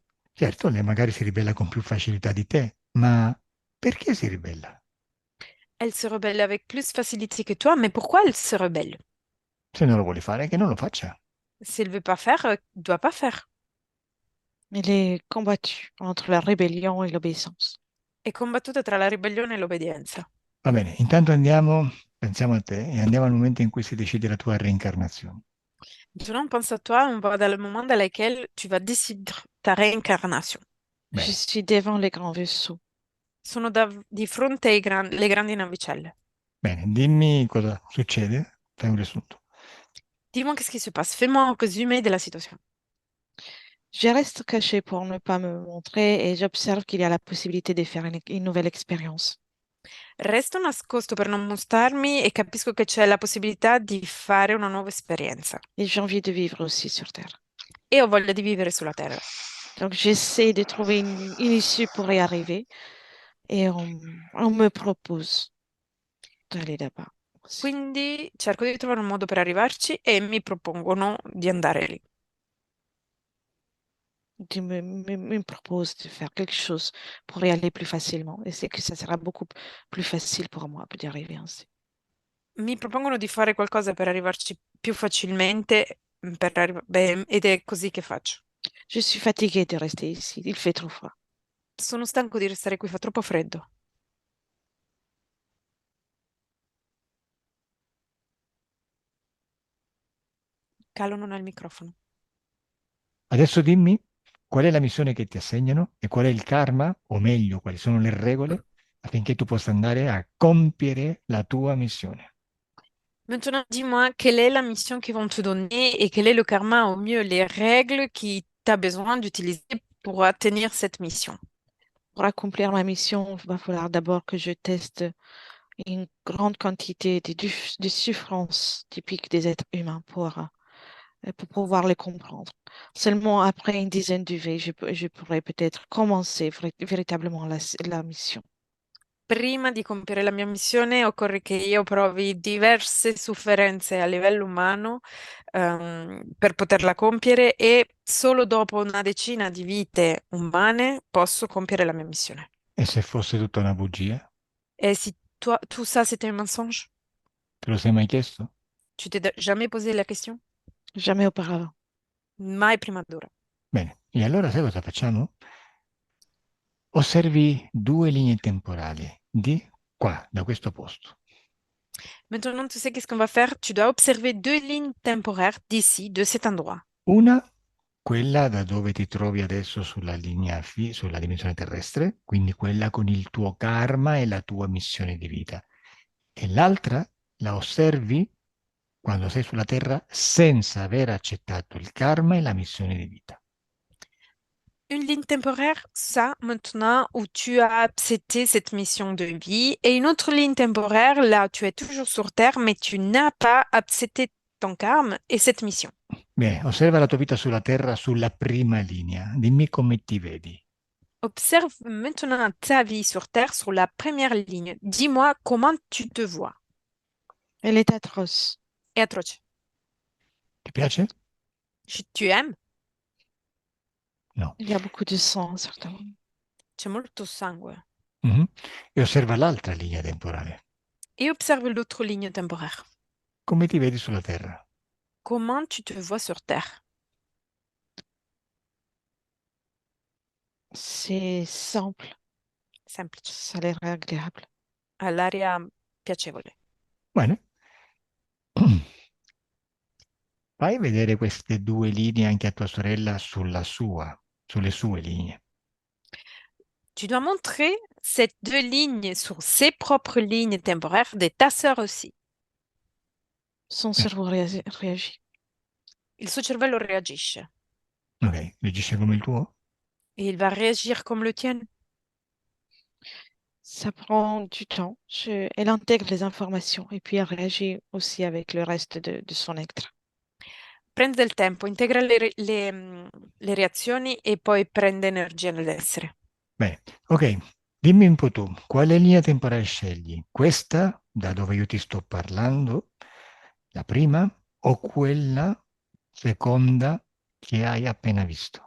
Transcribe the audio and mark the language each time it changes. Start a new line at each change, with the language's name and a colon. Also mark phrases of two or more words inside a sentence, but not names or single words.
Italian: Certo, lei magari si ribella con più facilità di te, ma perché si ribella?
French: Elle se rebelle avec plus facilité que toi, mais pourquoi elle se rebelle?
Italian: Se non lo vuole fare, che non lo faccia.
French: S'il veut pas faire, il doit pas faire. Elle est combattue entre la rébellion et l'obéissance.
Italian: È combattuta tra la ribellione e l'obbedienza. Va bene, intanto andiamo, pensiamo a te, e andiamo al momento in cui si decide la tua reincarnazione.
French: Maintenant, pense à toi, on va dans le moment dans lequel tu vas décider ta réincarnation. Je
Italian: Bene,
French: suis devant les grands vaisseaux.
Italian: Sono di fronte alle grandi navicelle. bene, dimmi cosa succede, fai un riassunto.
French: Dis-moi qu'est-ce qui se passe. Fais-moi un résumé de la situation. Je reste cachée pour ne pas me montrer et j'observe qu'il y a la possibilité de faire une nouvelle expérience.
Italian: Resto nascosto per non mostrarmi e capisco che c'è la possibilità di fare una nuova esperienza.
French: Et j'ai envie de vivre aussi sur Terre.
Italian: E ho voglia di vivere sulla Terra.
French: Donc j'essaie de trouver une issue pour y arriver et on me propose d'aller là-bas aussi.
Italian: Quindi cerco di trovare un modo per arrivarci e mi propongono di andare lì.
French: Me propose de faire quelque chose pour y aller plus facilement. Et c'est que ça sera beaucoup plus facile pour moi d'y arriver ainsi.
Italian: Mi propongono di fare qualcosa per arrivarci più facilmente, ed è così che faccio.
French: Je suis fatiguée de rester ici. Il fait trop froid.
Italian: Sono stanco di restare qui, fa troppo freddo. Calo non ha il microfono. Adesso dimmi qual è la missione che ti assegnano e qual è il karma, o meglio, quali sono le regole affinché tu possa andare a compiere la tua missione.
French: Maintenant, dis-moi, quelle est la mission qu'ils vont te donner et quel est le karma, au mieux, les règles que tu as besoin d'utiliser pour atteindre cette mission. Pour accomplir ma mission, il va falloir d'abord que je teste une grande quantité de souffrances typiques des êtres humains pour pour pouvoir les comprendre. Seulement après une dizaine d'UV, je pourrais peut-être commencer véritablement la mission.
Italian: Prima di compiere la mia missione occorre che io provi diverse sofferenze a livello umano per poterla compiere e solo dopo una decina di vite umane posso compiere la mia missione. E se fosse tutta una bugia?
French: Et si toi, tout ça c'était un mensonge,
Italian: Te lo sei mai chiesto?
French: tu t'es jamais posé la question? Jamais auparavant.
Italian: Mai prima d'ora. Bene, e allora sai cosa facciamo? Osservi due linee temporali di qua, da questo posto.
French: Maintenant, tu sais qu'est-ce qu'on va faire? Tu dois observer deux lignes temporaires d'ici, de cet endroit.
Italian: Una, quella da dove ti trovi adesso sulla linea sulla dimensione terrestre, quindi quella con il tuo karma e la tua missione di vita. E l'altra la osservi quando sei sulla Terra senza aver accettato il karma e la missione di vita.
French: Une ligne temporaire, ça, maintenant, où tu as accepté cette mission de vie, et une autre ligne temporaire, là, tu es toujours sur Terre, mais tu n'as pas accepté ton karma et cette mission.
Italian: Bene, osserva la tua vita sulla Terra sulla prima linea. Dimmi come ti vedi.
French: Observe maintenant ta vie sur Terre sur la première ligne. Dis-moi comment tu te vois. Elle est atroce. Et atroce.
Italian: Ti piace?
French: Tu aimes? No. Il y a beaucoup de sang, certainement.
Italian: C'è molto sangue. Mhm. E osserva l'altra linea temporale.
French: Et observe l'autre ligne temporaire.
Italian: Come ti vedi sulla Terra?
French: Comment tu te vois sur Terre? C'est simple.
Italian: Semplice.
French: Ça a l'air agréable.
Italian: All'aria piacevole. Bene. Fai vedere queste due linee anche a tua sorella sulle sue linee.
French: Tu dois montrer ces deux lignes sur ses propres lignes temporaires de ta sœur aussi. Son cerveau réagit.
Italian: Il suo cervello reagisce Ok, reagisce come il tuo?
French: et il va réagir comme le tien. Ça prend du temps. Elle intègre les informations et puis elle réagit aussi avec le reste de son être.
Italian: Prende del tempo, integra le reazioni e poi prende energia nell'essere. Bene, ok, dimmi un po' tu, quale linea temporale scegli? Questa, da dove io ti sto parlando, la prima, o quella seconda che hai appena visto?